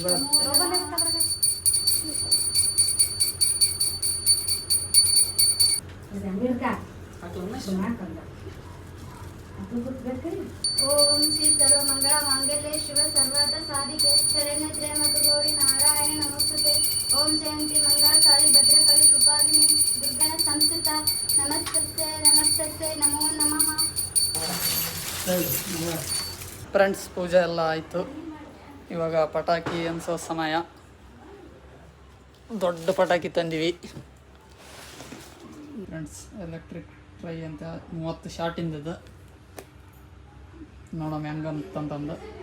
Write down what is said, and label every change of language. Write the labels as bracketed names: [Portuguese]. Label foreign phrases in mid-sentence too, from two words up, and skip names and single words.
[Sanskrit] ओम श्री सर्वमंगल मांगल्ये शिव सर्वार्थ साधिके शरण्य त्र्यंबके गौरी नारायण नमोस्तुते. ओम जयंती मंगल काली भद्रकाली कृपालिनी दुर्गा संस्थिता नमस्ते नमस्ते नमो नमः. [Kannada] ಫ್ರೆಂಡ್ಸ್, ಪೂಜೆ ಎಲ್ಲ ಆಯಿತು. ಇವಾಗ ಪಟಾಕಿ ಅನ್ಸೋ ಸಮಯ. ದೊಡ್ಡ ಪಟಾಕಿ ತಂದಿವಿ ಫ್ರೆಂಡ್ಸ್. [English] electric try [Kannada] ಅಂತ 30 ಶಾಟಿಂದದು. ನೋಡೋಣ ಹೆಂಗಂತಂದು.